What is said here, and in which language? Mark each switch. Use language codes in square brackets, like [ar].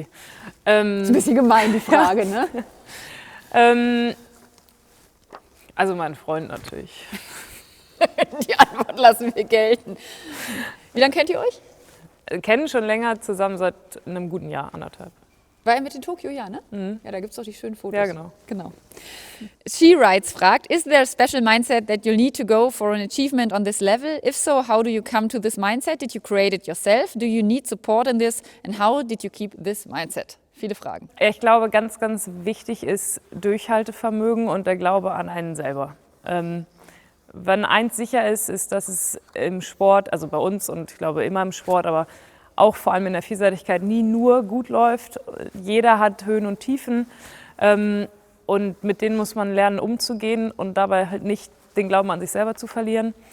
[de] Ist ein bisschen gemein, die Frage, ne? Also mein Freund natürlich. Die Antwort lassen wir gelten. Wie lange kennt ihr euch? Kennen schon länger, zusammen seit einem guten Jahr, 1,5. War er mit in Tokio, ja, ne? Mhm. Ja, da gibt es doch die schönen Fotos. Ja, genau. [en] She Writes [de] fragt, [en] is there a special mindset that you'll need to go for an achievement on this level? If so, how do you come to this mindset? Did you create it yourself? Do you need support in this? And how did you keep this mindset? [de] Viele Fragen. Ich glaube, ganz, ganz wichtig ist Durchhaltevermögen und der Glaube an einen selber. Wenn eins sicher ist, ist, dass es im Sport, also bei uns und ich glaube immer im Sport, aber auch vor allem in der Vielseitigkeit nie nur gut läuft. Jeder hat Höhen und Tiefen und mit denen muss man lernen umzugehen und dabei halt nicht den Glauben an sich selber zu verlieren.